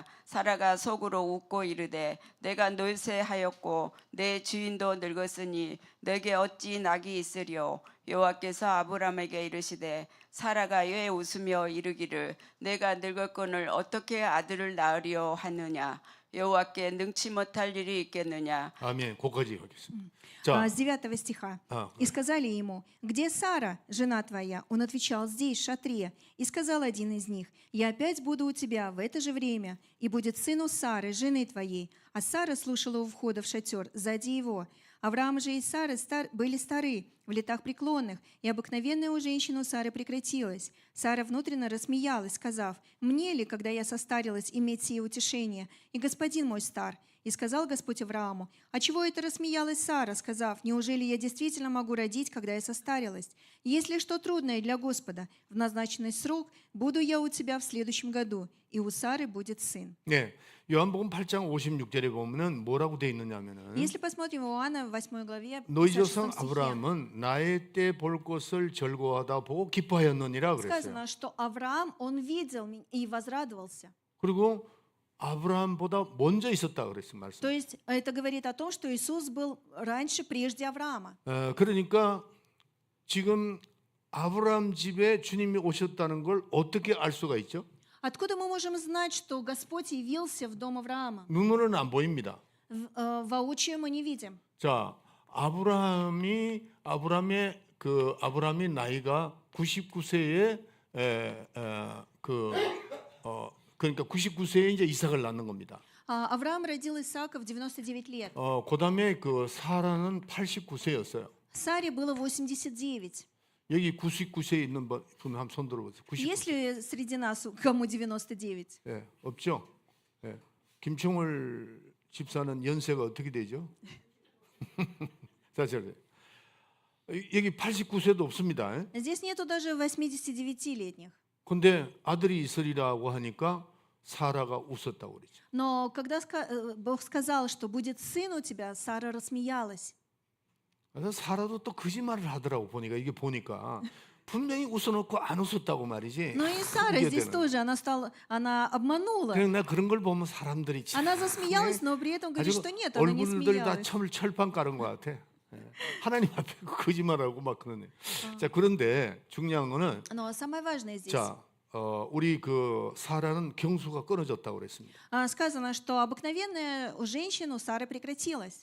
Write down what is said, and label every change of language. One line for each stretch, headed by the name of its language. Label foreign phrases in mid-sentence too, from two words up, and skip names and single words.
Korean: 사라가 속으로 웃고 이르되 내가 노쇠하였고 내 주인도 늙었으니 내게 어찌 낙이 있으리요. 여호와께서 아브라함에게 이르시되 사라가 왜 웃으며 이르기를 내가 늙었거늘 어떻게 아들을 낳으리요 하느냐. 여호와께 능치 못할 일이 있겠느냐. 아멘. 거기까지 하겠습니다.
Russian: С 9 стиха. «И сказали ему, где Сара, жена твоя?» Он отвечал, здесь, в шатре. И сказал один из них, я опять буду у тебя в это же время, и будет сын у Сары, жены твоей. А Сара слушала у входа в шатер, сзади его. Авраам же и Сара были стары, в летах преклонных, и обыкновенная у женщины у Сары прекратилась. Сара внутренно рассмеялась, сказав, «Мне ли, когда я состарилась, иметь сие утешение? И господин мой стар?» И сказал Господь Аврааму: «А чего это рассмеялась Сара, сказав: неужели я действительно могу родить, когда я состарилась? Если что трудное для Господа, в назначенный срок буду я у тебя в следующем году, и у Сары будет сын».
Korean: 네, 요한복음 8장 56절에 보면은 뭐라고 돼 있느냐면은
Russian: Если посмотрим в Иоанна в 8 главе,
Korean: 너희 56 조상
Russian: стихе,
Korean: 아브라함은 나의 때 볼 것을 절거하다 보고 기뻐하였느니라 그랬어요.
Russian: сказано, что Авраам, он видел и возрадовался.
Korean: 그리고 아브라함보다 먼저 있었다 그랬어요, 말씀.
Russian: То есть это говорит о том, что Иисус был раньше, прежде Авраама.
Korean: 그러니까 지금 아브라함 집에 주님이 오셨다는 걸 어떻게 알 수가 있죠?
Russian: Откуда мы можем знать, что Господь явился в дом Авраама?
Korean: 눈으로는 안 보입니다.
Russian: Воочию мы не видим.
Korean: 자, 아브라함이 나이가 99세에 그러니까 99세에 이제 이삭을 낳는 겁니다.
Russian: Авраам родил Исаака в 99 лет.
Korean: 그다음에 그 사라는 89세였어요.
Russian: Саре было 89.
Korean: 여기 99세에 있는 분 한번 손 들어보세요. 99세.
Russian: Есть ли среди нас кому 99?
Korean: 예, 없죠? 예. 김총월 집사는 연세가 어떻게 되죠? 자, 여기 89세도 없습니다.
Russian: Здесь нету даже 89-летних.
Korean: 근데 아들이 있으리라고 하니까 사라가 웃었다고 그러죠.
Russian: Но когда Бог сказал, что будет сын у тебя, Сара рассмеялась.
Korean: 그래서 사라도 또 거짓말을 하더라고 보니까 분명히 웃어놓고 안 웃었다고 말이지.
Russian: Но и Сара
Korean: 그게
Russian: здесь
Korean: 되는.
Russian: тоже, она обманула.
Korean: 그냥 나 그런 걸 보면 사람들이 참
Russian: Она засмеялась, но при этом говорит,
Korean: 아주
Russian: что нет, она не
Korean: 얼굴들 다
Russian: смеялась.
Korean: 철판 깔은 것 같아. 예. 하나님 앞에 거짓말하고 막 그러네. 자, 그런데 중요한 거는
Russian: Но самое важное здесь.
Korean: 자, 우리 그 사라는 경수가 끊어졌다고 그랬습니다.
Russian: Сказано, что обыкновенная у женщин у Сары прекратилась.